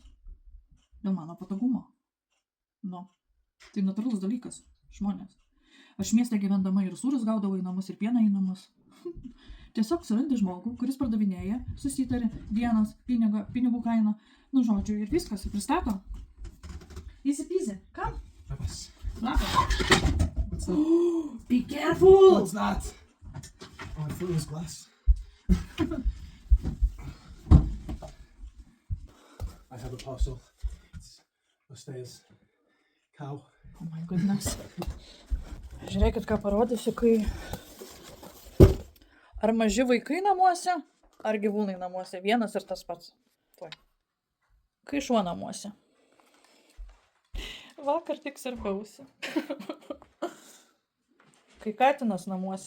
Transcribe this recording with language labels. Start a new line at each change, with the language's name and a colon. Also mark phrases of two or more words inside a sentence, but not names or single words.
Lithuanian: Dėl mano patogumo. Tai natūralus dalykas, žmonės. Aš mieste gyvendama ir sūrius gaudavau į namus, ir pieną į namus. Tiesiog surandi žmogų, kuris pardavinėja, susitari dienas, pinigų kainą, žodžiu, ir viskas, pristato.
English: Easy peasy. Come.
Lithuanian: Labas. Labas.
English: Be careful! What's that? Oh, I thought it was glass. I have a parcel. It's upstairs. Cow. Oh my goodness.
Lithuanian: Žiūrėkit, ką parodysiu, kai... Ar maži vaikai namuose, ar gyvūnai namuose. Vienas ir tas pats. Tuoj. Kai šuo namuose. Vakar tik sirpausi. Kai katinas namuose.